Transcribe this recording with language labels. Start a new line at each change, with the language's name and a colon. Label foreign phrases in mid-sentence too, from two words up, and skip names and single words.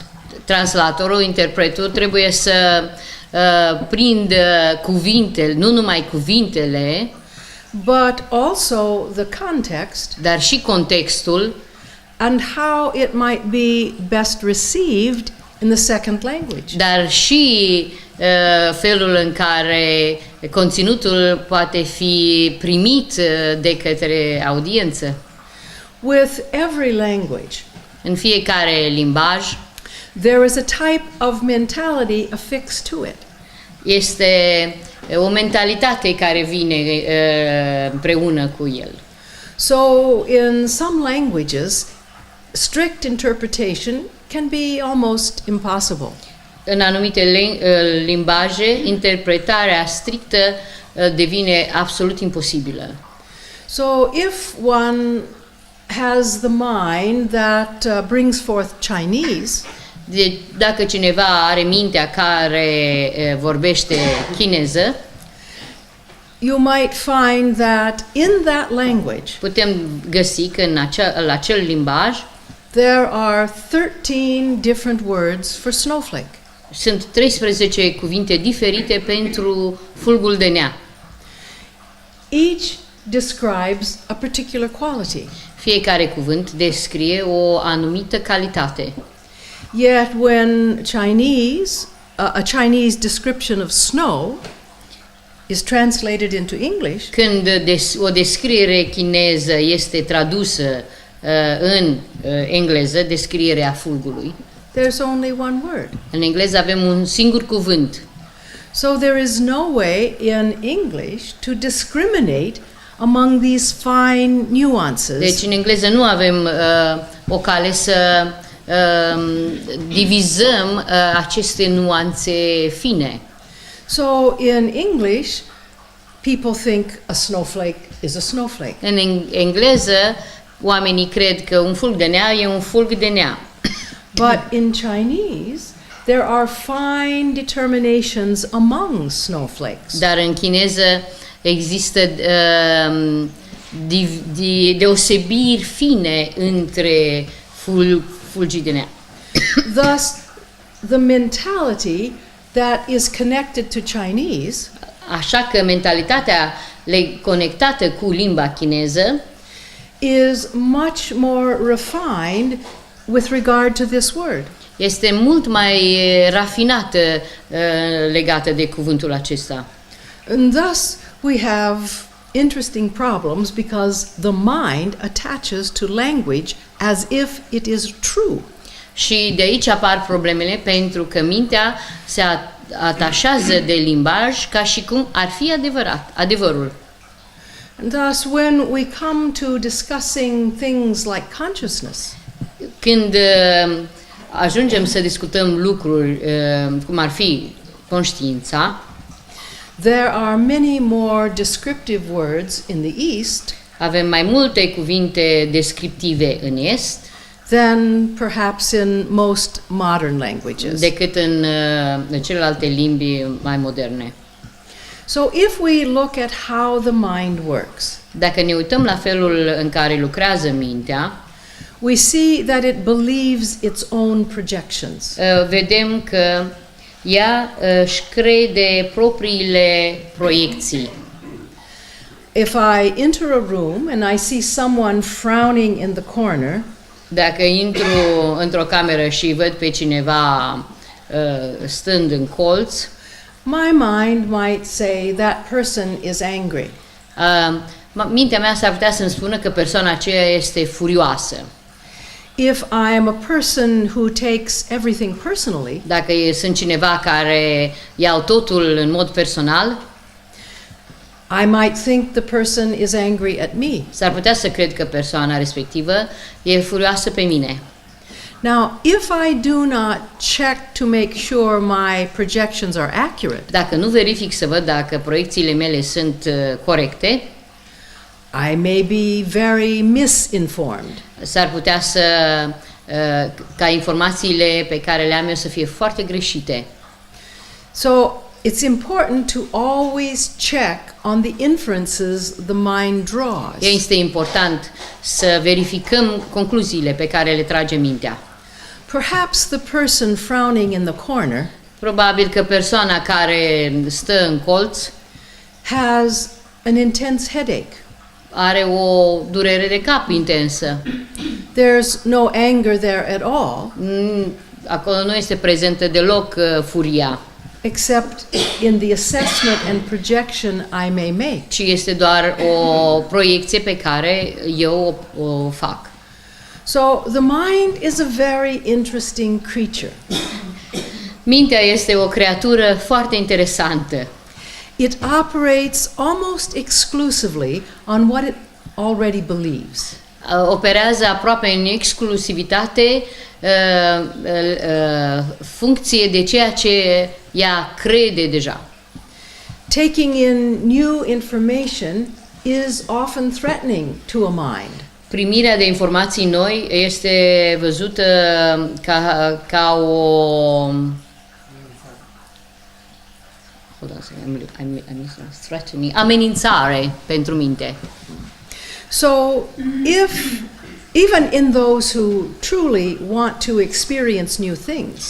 Romanian: Translatorul, interpretul trebuie să prindă cuvintele, nu numai cuvintele,
English: but also the context
Romanian: dar și contextul
English: and how it might be best received in the second language.
Romanian: dar și felul în care conținutul poate fi primit de către audiență.
English: With every language,
Romanian: În fiecare limbaj
English: there is a type of mentality affixed to it.
Romanian: este o mentalitate care vine împreună cu el.
English: So in some languages, strict interpretation can be almost impossible.
Romanian: În anumite limbaje, interpretarea strictă devine absolut imposibilă.
English: So if one has the mind that brings forth Chinese,
Romanian: Dacă cineva are mintea care vorbește chineză,
English: you might find that in that language
Romanian: putem găsi că în acel limbaj
English: there are 13 different words for snowflake.
Romanian: sunt 13 cuvinte diferite pentru fulgul de nea.
English: Each describes a particular quality.
Romanian: Fiecare cuvânt descrie o anumită calitate.
English: Yet when a Chinese description of snow is translated into English,
Romanian: Când o descriere chineză este tradusă în engleză, descrierea fulgului,
English: there's only one word.
Romanian: în engleză avem un singur cuvânt.
English: So there is no way in English to discriminate among these fine nuances.
Romanian: Deci în engleză nu avem o cale să divizăm aceste nuanțe fine.
English: So in English, people think a snowflake is a snowflake.
Romanian: În engleză, oamenii cred că un fulg de nea e un fulg de nea.
English: But in Chinese, there are fine determinations among snowflakes.
Romanian: Dar în chineză există deosebiri fine între fulgii de nea.
English: Thus, the mentality that is connected to Chinese
Romanian: Așa că mentalitatea conectată cu limba chineză
English: is much more refined with regard to this word.
Romanian: este mult mai rafinată legată de cuvântul acesta.
English: And thus, we have interesting problems because the mind attaches to language as if it is true.
Romanian: Și de aici apar problemele pentru că mintea se atașează de limbaj ca și cum ar fi adevărul.
English: And thus, when we come to discussing things like consciousness,
Romanian: Când ajungem să discutăm lucruri cum ar fi conștiința,
English: there are many more descriptive words in the East
Romanian: avem mai multe cuvinte descriptive în Est
English: than perhaps in most modern languages.
Romanian: decât în celelalte limbi mai moderne.
English: So if we look at how the mind works,
Romanian: Dacă ne uităm la felul în care lucrează mintea,
English: we see that it believes its own projections.
Romanian: vedem că ea își crede propriile proiecții.
English: If I enter a room and I see someone frowning in the corner,
Romanian: Dacă intru într-o cameră și văd pe cineva stând în colț,
English: My mind might say that person is angry.
Romanian: Mintea mea s-ar putea să-mi spună că persoana aceea este furioasă.
English: If I am a person who takes everything personally,
Romanian: Dacă sunt cineva care iau totul în mod personal,
English: I might think the person is angry at me.
Romanian: s-ar putea să cred că persoana respectivă e furioasă pe mine.
English: Now, if I do not check to make sure my projections are accurate,
Romanian: Dacă nu verific să văd dacă proiecțiile mele sunt corecte,
English: I may be very misinformed.
Romanian: s-ar putea ca informațiile pe care le am eu să fie foarte greșite.
English: So, it's important to always check on the inferences the mind draws.
Romanian: Este important să verificăm concluziile pe care le trage mintea.
English: Perhaps the person frowning in the corner
Romanian: Probabil că persoana care stă în colț
English: has an intense headache.
Romanian: are o durere de cap intensă.
English: There's no anger there at all,
Romanian: Acolo nu este prezentă deloc furia,
English: except in the assessment and projection I may make.
Romanian: ci este doar o proiecție pe care eu o fac.
English: So the mind is a very interesting creature.
Romanian: Mintea este o creatură foarte interesantă.
English: It operates almost exclusively on what it already believes.
Romanian: Operează aproape în exclusivitate funcție de ceea ce ea crede deja.
English: Taking in new information is often threatening to a mind.
Romanian: Primirea de informații noi este văzută ca o amenințare pentru minte.
English: So if even in those who truly want to experience new things,